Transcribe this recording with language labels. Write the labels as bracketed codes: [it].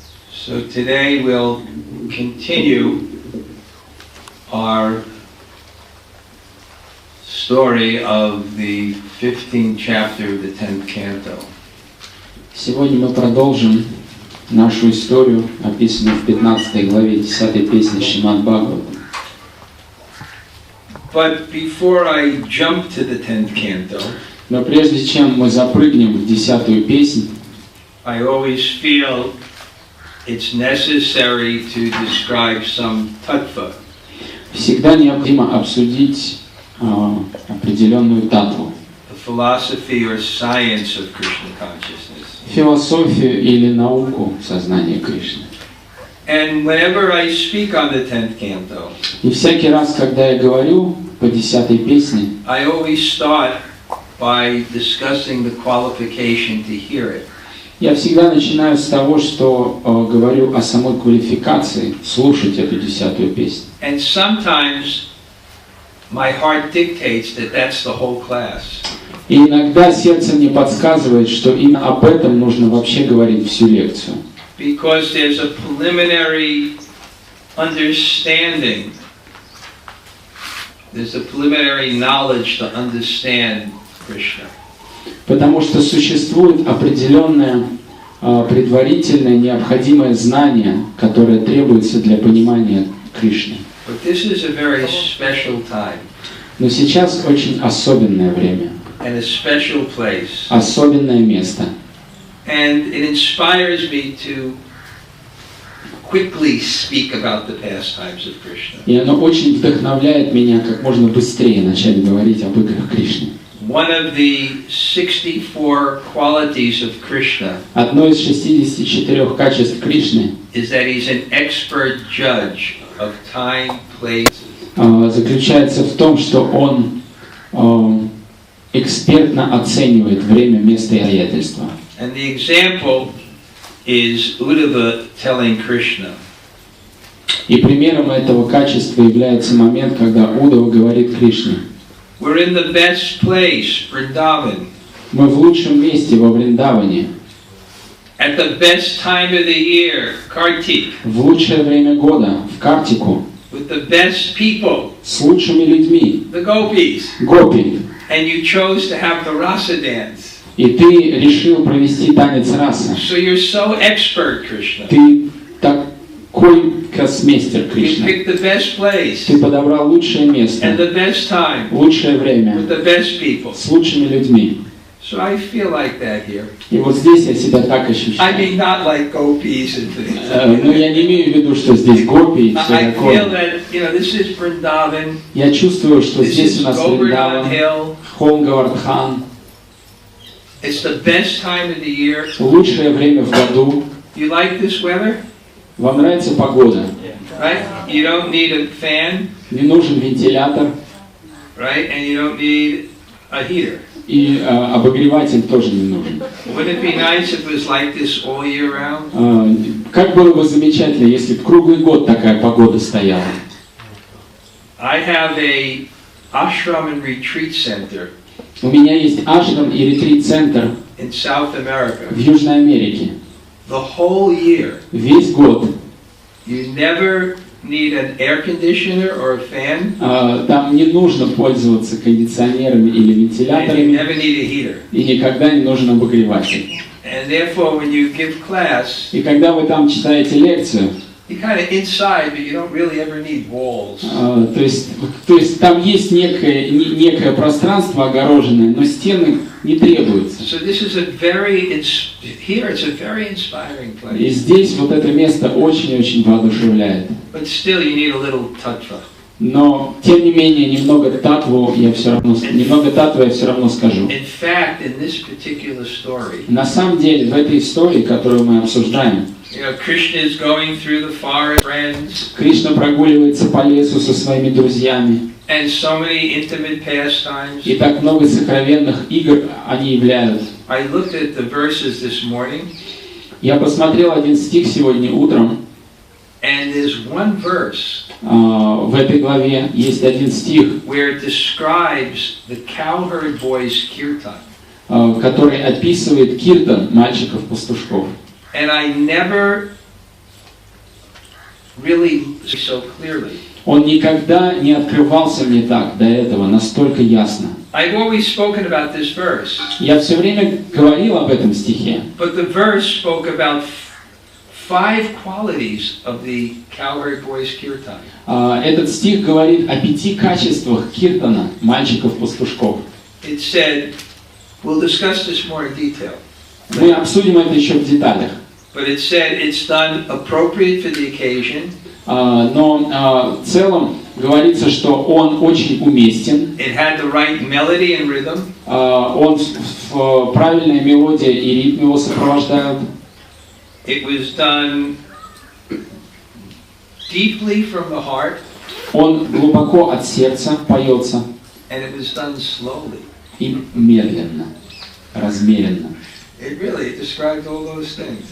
[en] So today we'll continue our story of the 15th chapter of the 10th canto. [ru] Сегодня мы продолжим нашу историю, описанную в 15 главе 10 песни Шримад Бхагаватам. [en] But before I jump to the 10th canto, [ru] но прежде чем мы запрыгнем в 10-ю песнь, [en] I always feel it's necessary to describe some tattva. [ru] Всегда необходимо обсудить определенную татву. [en] The philosophy or science of Krishna consciousнess. [ru] Философию или науку сознания Кришны. [en] And whenever I speak on the 10th canto, [ru] и всякий раз, когда я говорю по 10-й песне, [en] I always start by discussing the qualification to hear it. [ru] Я всегда начинаю с того, что говорю о самой квалификации слушать эту 10-ю песню. [en] And sometimes my heart dictates that that's the whole class. [ru] И иногда сердце мне подсказывает, что именно об этом нужно вообще говорить всю лекцию. [en] Because there's a preliminary understanding. There's a preliminary knowledge to understand Krishna. [ru] Потому что существует определенное предварительное необходимое знание, которое требуется для понимания Кришны. [en] But this is a very special time. [ru] Но сейчас очень особенное время. [en] And a special place. [ru] Особенное место. [en] And it inspires me to quickly speak about the pastimes of Krishna. [ru] И оно очень вдохновляет меня как можно быстрее начать говорить об играх Кришны. [en] One of the 64 qualities of Krishna [ru] одно из 64 качеств Кришны [en] is that he's an expert judge of time, place. [ru] заключается в том, что он экспертно оценивает время, место и обстоятельства. [en] And the example is Uddhava telling Krishna. [ru] И примером этого качества является момент, когда Уддхава говорит Кришне: [en] We're in the best place, Vrindavan. [ru] Мы в лучшем месте во Вриндаване. [en] At the best time of the year, Kartik. [ru] В лучшее время года, в Картику. [en] With the best people. [ru] С лучшими людьми. [en] The gopis. [ru] Гопи. [en] And you chose to have the rasa dance. [ru] И ты решил провести танец раса. [en] So you're so expert, Krishna. [ru] Ты такой космейстер, Кришна. [en] You picked the best place. [ru] Ты подобрал лучшее место. [en] And the best time. [ru] Лучшее время. [en] With the best people. [ru] С лучшими людьми. [en] So I feel like that here. [ru] И вот здесь я себя так ощущаю. [en] I mean, not like gopis and things. [ru] Но я не имею в виду, что здесь гопи и все [en] I [ru] такое. [en] feel that, this is Vrindavan. [ru] Я чувствую, что здесь у нас [en] Govardhan Hill. [ru] холм Говардхан. [en] It's the best time of the year. [ru] Лучшее время в году. [en] You like this weather? [ru] Вам нравится погода? [en] Right? You don't need a fan. [ru] Не нужен вентилятор. [en] Right? And you don't need a heater. [ru] И обогреватель тоже не нужен. [en] Wouldn't it be nice if it was like this all year round? [ru] Как было бы замечательно, если бы круглый год такая погода стояла. [en] I have a ashram and retreat center. [ru] У меня есть ашрам и ретрит-центр [en] in South America, [ru] в Южной Америке, [en] the whole year, [ru] весь год, [en] you never need an air conditioner or a fan, [ru] там не нужно пользоваться кондиционерами или [en] and you [ru] вентиляторами, [en] never need a heater. [ru] и никогда не нужен обогреватель. [en] And therefore, when you give class, [ru] И когда вы там читаете лекцию, [en] you're kind of inside, but you don't really ever need walls. [ru] то есть там есть некое пространство огороженное, но стены не требуются. [en] So this is here it's a very inspiring [ru] И [en] place. [ru] здесь вот это место очень-очень воодушевляет. [en] But still, you need a little tattva. [ru] Но, тем не менее, немного татвы я все равно скажу. [en] In fact, in this particular story, [ru] На самом деле, в этой истории, которую мы обсуждаем, [en] Krishna is going through the forest, friends, [ru] Кришна прогуливается по лесу со своими друзьями, [en] and so many intimate pastimes. [ru] и так много сокровенных игр они являют. [en] I looked at the verses this morning, [ru] Я посмотрел один стих сегодня утром, [en] and there's one verse [ru] в этой главе есть один стих, [en] where it describes the cowherd boys' kirtan. [ru] который описывает киртан мальчиков-пастушков. [en] And I never really so clearly. [ru] Он никогда не открывался мне так до этого, настолько ясно. [en] I've always spoken about this verse, [ru] Я все время говорил об этом стихе, [en] but the verse spoke about 5 qualities of the cowherd boys' kirtan. [ru] Этот стих говорит о 5 качествах киртана, мальчиков-пастушков. [en] It said, we'll discuss this more in detail, [ru] Мы обсудим это еще в деталях. [en] but it said it's done appropriate for the occasion. [ru] Но в целом говорится, что он очень уместен. [en] It had the right melody and rhythm. [ru] Он в правильной мелодии и ритм его сопровождают. [en] It was done deeply from the heart. [ru] Он глубоко от сердца поется. [en] And it was done slowly. [ru] И медленно, размеренно. [en] It really described all those things.